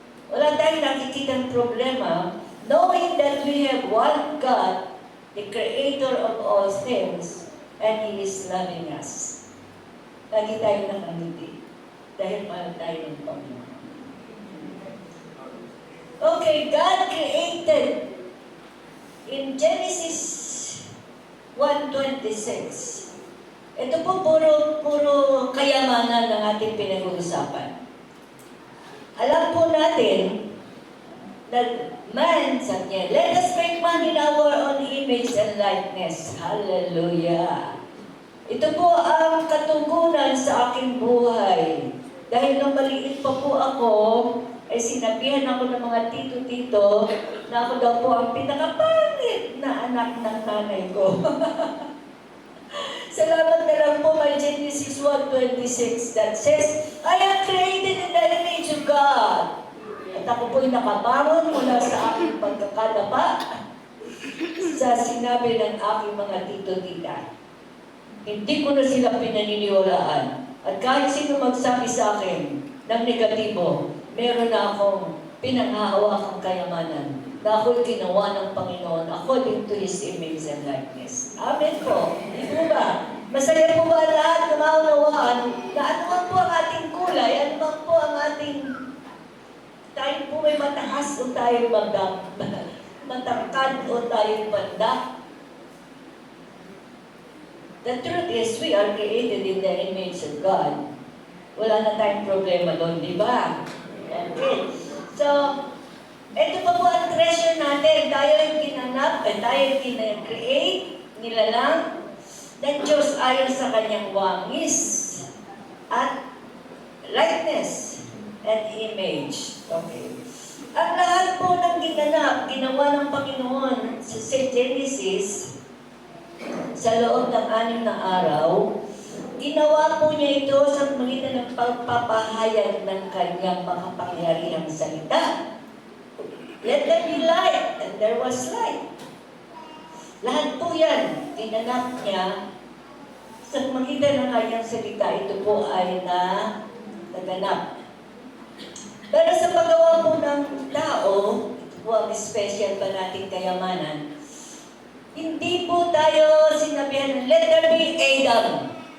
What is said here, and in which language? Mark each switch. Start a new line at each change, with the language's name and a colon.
Filipino: Wala tayong nakikitang problema
English: knowing that we have one God, the Creator of all things, and He is loving us.
Filipino: Lagi tayong nakangiti dahil mahal tayo ng Panginoon.
English: Okay, God created in Genesis 1:26.
Filipino: Ito po puro kayamanan ng ating pinag-uusapan. Alam po natin na man, sabi niya,
English: let us make man in our own image and likeness. Hallelujah!
Filipino: Ito po ang katugunan sa aking buhay. Dahil nung maliit pa po ako, ay sinabihan ako ng mga tito-tito na ako daw po ang pinakapangit na anak ng nanay ko. Salamat na lang po may
English: Genesis 1:26 that says, I am created in the image of God.
Filipino: At ako po'y nakabangon mula sa aking pagkakadapa sa sinabi ng aking mga tito-tita. Hindi ko na sila pinaniniwalaan. At kahit sino magsabi sa akin ng negatibo, meron na akong pinanghahawakang kayamanan na ako'y ginawa ng Panginoon
English: according to His image and likeness.
Filipino: Amen po. Hindi po ba? Masaya po ba lahat na maunawaan na anuman po ang ating kulay, anuman po ang ating tayo po may mataas o tayo matangkad o tayo banda.
English: The truth is, we are created in the image of God.
Filipino: Wala na tayong problema doon, di ba? Okay. So, ito pa po ang treasure natin. Tayo yung ginanap, tayo yung kin-create, nilalang, ng Diyos ayon sa kanyang wangis at likeness and image. Okay. Ang lahat po ng ginanap, ginawa ng Panginoon sa Genesis, sa loob ng 6 na araw, ginawa po niya ito sa magitan ng pagpapahayag ng kanyang makapangyarihang salita.
English: Let there be light, and there was light.
Filipino: Lahat po yan, ginanap niya sa magitan ng kanyang salita. Ito po ay naganap. Pero sa paggawa po ng tao, ito po ang special pa nating kayamanan, hindi po tayo sinabihan,
English: let there be Adam.